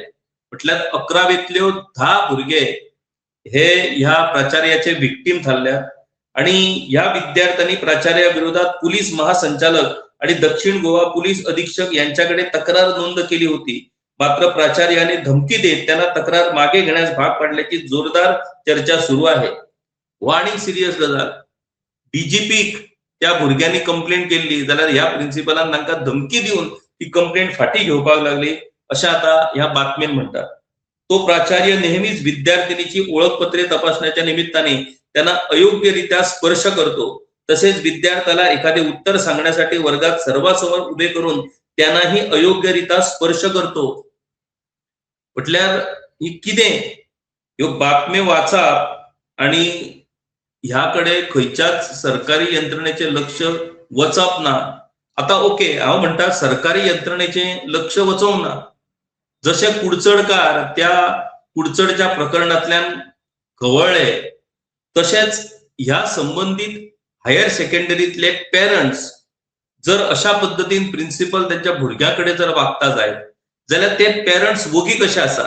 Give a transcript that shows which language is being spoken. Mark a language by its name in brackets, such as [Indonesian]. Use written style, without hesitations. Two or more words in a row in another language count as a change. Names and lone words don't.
[Konkani] म्हटल्यार 11वीतल्यो 10 भुरगे हे ह्या प्राचार्याचे विक्टीम थारल्यात. [Marathi] आणि या विद्यार्थ्यांनी प्राचार्या विरोधात पोलीस महासंचालक आणि दक्षिण गोवा पोलीस अधीक्षक यांच्याकडे तक्रार नोंद केली होती. मात्र प्राचार्याने धमकी देत त्यांना तक्रार मागे घेण्यास भाग पाडल्याची जोरदार चर्चा सुरू आहे. [Konkani] हो आणि सिरियस गजाल, डीजीपीक त्या भुरग्यांनी कंप्लेंट केली जाल्यार ह्या प्रिन्सिपलान तांकां धमकी दिवन ती कंप्लेंट फाटी घेवपाक लागली अशें आता ह्या बातमेन म्हणटात. [Marathi] तो प्राचार्य नेहमीच विद्यार्थिनीची ओळखपत्रे तपासण्याच्या निमित्ताने त्यांना अयोग्यरित्या स्पर्श करतो. तसेच विद्यार्थ्याला एखादे उत्तर सांगण्यासाठी वर्गात सर्वांसमोर उभे करून त्यांनाही अयोग्यरित्या स्पर्श करतो. [Konkani] म्हटल्यार ही कितें, ह्यो बातम्यो वाचप आणि ह्याकडे खंयच्याच सरकारी यंत्रणेचे लक्ष वचप ना. आता ओके, हांव म्हणटा सरकारी यंत्रणेचे लक्ष वचोंक ना. जसे कुडचडकार त्या कुडचडच्या प्रकरणातल्यान खवळ्ळे तशेंच ह्या संबंधित [English] higher secondary [Konkani] पेरंट्स जर अशा पद्धतीन प्रिन्सिपल त्यांच्या भुरग्याकडे जर वागता जायत जाल्यार ते पेरंट्स वगी कशे आसात.